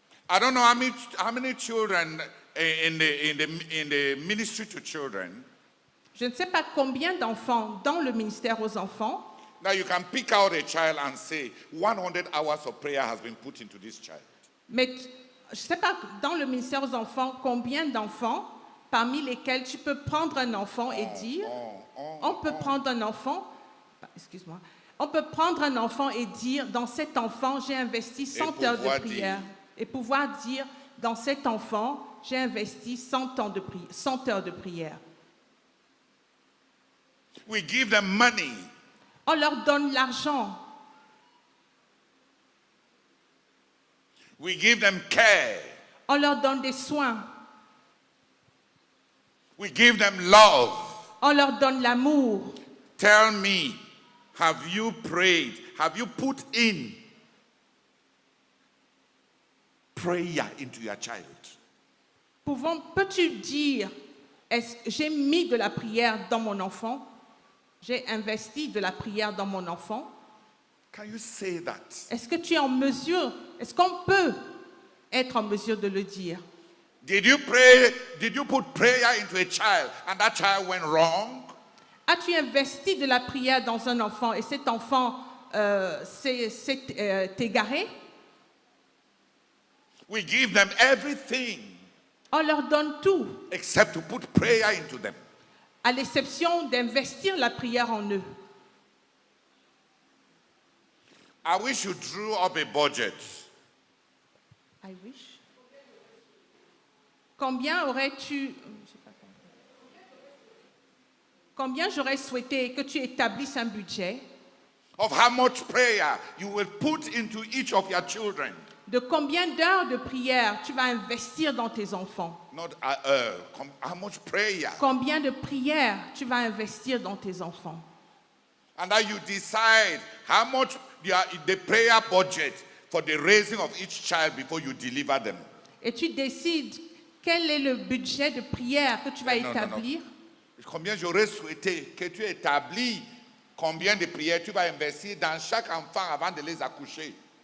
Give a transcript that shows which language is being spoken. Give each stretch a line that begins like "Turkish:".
English: I don't know how many children in the ministry to children.
French: Je ne sais pas combien d'enfants dans le ministère aux enfants.
English: Now you can pick out a child and say 100 hours of prayer has been put into this child.
French: Mais je ne sais pas dans le ministère aux enfants combien d'enfants parmi lesquels tu peux prendre un enfant et dire, on peut prendre un enfant, excuse-moi, on peut prendre un enfant et dire, dans cet enfant, j'ai investi 100 heures de prière. Et pouvoir dire, dans cet enfant, j'ai investi 100 heures de prière.
English: We give them money.
French: On leur donne l'argent.
English: We give them care.
French: On leur donne des soins.
English: We give them love.
French: On leur donne l'amour.
English: Tell me, have you prayed? Have you put in prayer into your child?
French: Peux-tu dire, j'ai mis de la prière dans mon enfant? J'ai investi de la prière dans mon enfant?
English: Can you say that?
French: Est-ce que tu es en mesure, est-ce qu'on peut être en mesure de le dire?
English: Did you pray? Did you put prayer into a child and that child went wrong?
French: As-tu investi de la prière dans un enfant et cet enfant s'est égaré?
English: We give them everything
French: On leur donne tout,
English: except to put prayer into them.
French: à l'exception d'investir la prière en eux.
English: I wish you drew up a budget. I wish.
French: Combien aurais-tu... Combien j'aurais souhaité que tu établisses un budget
English: Of how much prayer you will put into each of your children.
French: de combien d'heures de prière tu vas investir dans tes enfants?
English: Not how much prayer.
French: Combien de prières tu vas investir dans tes enfants?
English: And that you decide how much the prayer budget for the raising of each child before you deliver them.
French: Et tu décides quel est le budget de prière que tu vas établir. Combien j'aurais souhaité que tu établis combien de prières tu vas investir dans chaque enfant avant de les accoucher.